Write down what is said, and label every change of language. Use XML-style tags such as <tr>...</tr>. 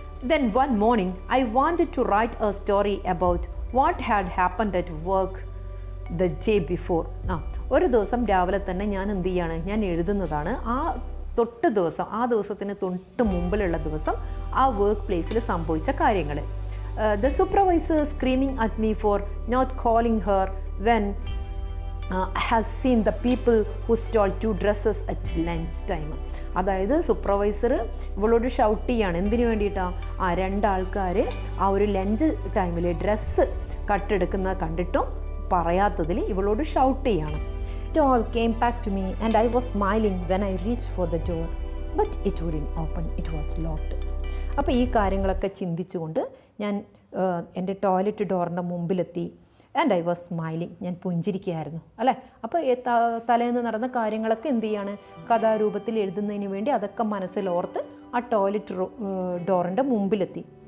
<en>Then one morning I wanted to write a story about what had happened at work the day before.</en> <ml>ഒരു ദിവസം രാവിലെ തന്നെ ഞാൻ എന്ത് ചെയ്യാണ്, ഞാൻ എഴുതുന്നതാണ് ആ ദിവസത്തിന് തൊട്ട് മുമ്പിലുള്ള ദിവസം ആ വർക്ക് പ്ലേസിൽ സംഭവിച്ച കാര്യങ്ങൾ.</ml> <en>The supervisor screaming at me for not calling her when has seen the people who stole 2 dresses at lunch time.</en> <ml>അതായത് സൂപ്പർവൈസർ ഇവളോട് ഷൗട്ട് ചെയ്യാണ്, എന്തിനു വേണ്ടിയിട്ടാണ്, 2 ആൾക്കാർ ആ ഒരു ലഞ്ച് ടൈമിൽ ഡ്രസ്സ് കട്ടെടുക്കുന്നത് കണ്ടിട്ടും പറയാത്തതിൽ ഇവളോട് ഷൗട്ട് ചെയ്യാണ്.</ml> <en>It all came back to me and I was smiling when I reached for the door, but it wouldn't open, it was locked.</en> <ml>അപ്പോൾ ഈ കാര്യങ്ങളൊക്കെ ചിന്തിച്ചുകൊണ്ട് ഞാൻ എൻ്റെ ടോയ്ലറ്റ് ഡോറിൻ്റെ മുമ്പിലെത്തി.</ml> <en>and I was smiling,</en> <ml>ഞാൻ പുഞ്ചിരിക്കുകയായിരുന്നു അല്ലേ. അപ്പോൾ തലേന്ന് നടന്ന കാര്യങ്ങളൊക്കെ എന്ത് ചെയ്യാണ്, കഥാരൂപത്തിൽ എഴുതുന്നതിന് വേണ്ടി അതൊക്കെ മനസ്സിലോർത്ത് ആ ടോയ്ലറ്റ് ഡോറിൻ്റെ മുമ്പിലെത്തി.</ml>